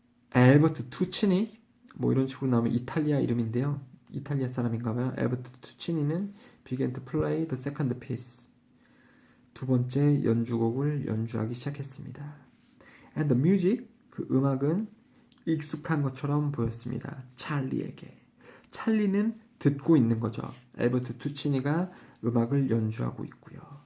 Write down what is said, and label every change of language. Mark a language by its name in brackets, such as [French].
[Korean] 알버트 투치니 뭐 이런 식으로 나오면 이탈리아 이름인데요. 이탈리아 사람인가봐요. [English] 알버트 투치니는 began to play the second piece. [Korean] 두 번째 연주곡을 연주하기 시작했습니다. [English] And the music, [Korean] 그 음악은 익숙한 것처럼 보였습니다. 찰리에게. 찰리는 듣고 있는 거죠. 알버트 투치니가 음악을 연주하고 있고요.